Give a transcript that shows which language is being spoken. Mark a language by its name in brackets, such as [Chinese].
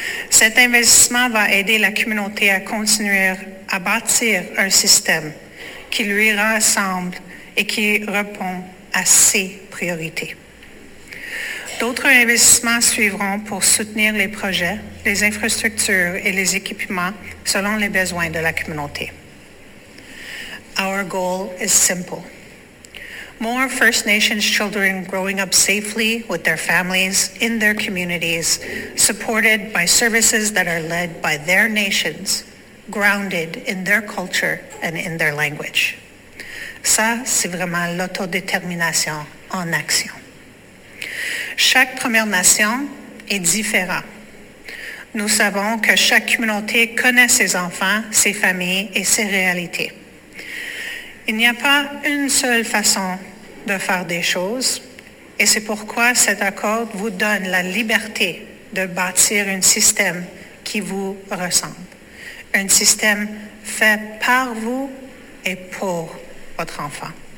[French] Cet investissement va aider la communauté à continuer à bâtir un système qui lui ressemble et qui répond à ses priorités. D'autres investissements suivront pour soutenir les projets, les infrastructures et les équipements selon les besoins de la communauté. [English] Our goal is simple. More First Nations children growing up safely with their families in their communities, supported by services that are led by their nations, grounded in their culture and in their language. [French] Ça, c'est vraiment l'autodétermination en action. Chaque Première Nation est différent. Nous savons que chaque communauté connaît ses enfants, ses familles et ses réalités. Il n'y a pas une seule façon de faire des choses, et c'est pourquoi cet accord vous donne la liberté de bâtir un système qui vous ressemble, un système fait par vous et pour votre enfant.